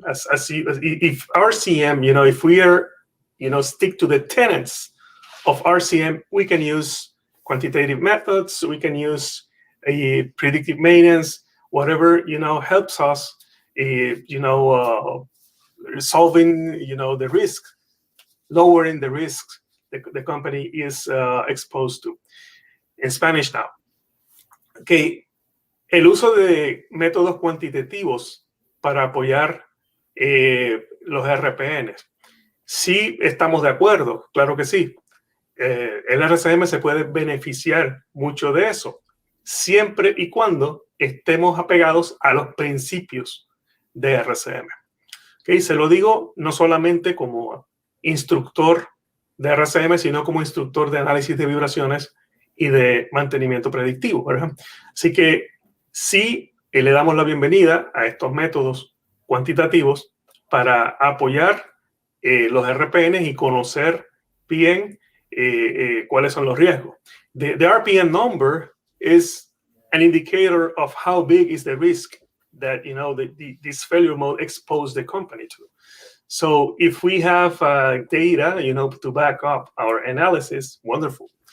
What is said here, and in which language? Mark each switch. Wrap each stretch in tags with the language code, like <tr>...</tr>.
<en>If RCM, you know, if we are, you know, stick to the tenets of RCM, we can use quantitative methods, we can use a predictive maintenance, whatever, you know, helps us, you know, solving, you know, the risk, lowering the risks the company is exposed to. En Spanish now.</en> <es>Okay, el uso de métodos cuantitativos para apoyar los RPNs. Sí, estamos de acuerdo, claro que sí. El RCM se puede beneficiar mucho de eso, siempre y cuando estemos apegados a los principios de RCM. Okay, se lo digo no solamente como instructor de RCM, sino como instructor de análisis de vibraciones y de mantenimiento predictivo, ¿verdad? Así que sí, le damos la bienvenida a estos métodos cuantitativos para apoyar los RPNs y conocer bien cuáles son los riesgos.</es> <en>The RPN number is an indicator of how big is the risk that, you know, this failure mode exposed the company to. So if we have data, you know, to back up our analysis, wonderful.</en>